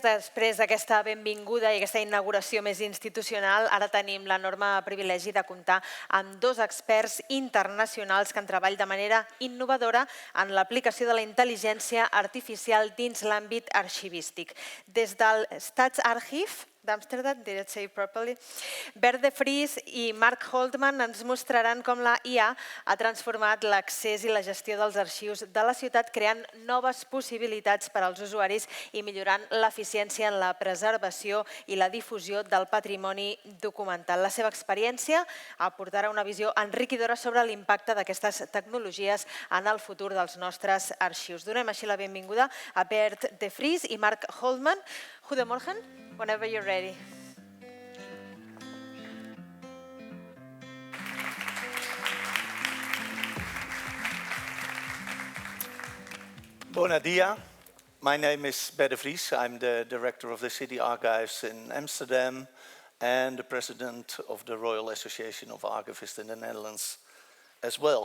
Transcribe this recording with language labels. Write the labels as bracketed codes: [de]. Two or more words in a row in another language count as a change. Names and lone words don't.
[ca] Després d'aquesta benvinguda i aquesta inauguració més institucional, ara tenim l'enorme privilegi de comptar amb dos experts internacionals que han treballat de manera innovadora en l'aplicació de la intel·ligència artificial dins l'àmbit arxivístic. Des del [en] Stadsarchief Amsterdam, did I say it properly? [ca] Bert de Vries i Marc Holtman ens mostraran com la IA ha transformat l'accés i la gestió dels arxius de la ciutat, creant noves possibilitats per als usuaris i millorant l'eficiència en la preservació i la difusió del patrimoni documental. La seva experiència aportarà una visió enriquidora sobre l'impacte d'aquestes tecnologies en el futur dels nostres arxius. Donem així la benvinguda a Bert de Vries i Marc Holtman. [en] Goedemorgen, whenever you're ready. [es] Buenos dias. [en] My name is Bert de Vries. I'm the director of the City Archives in Amsterdam and the president of the Royal Association of Archivists in the Netherlands as well.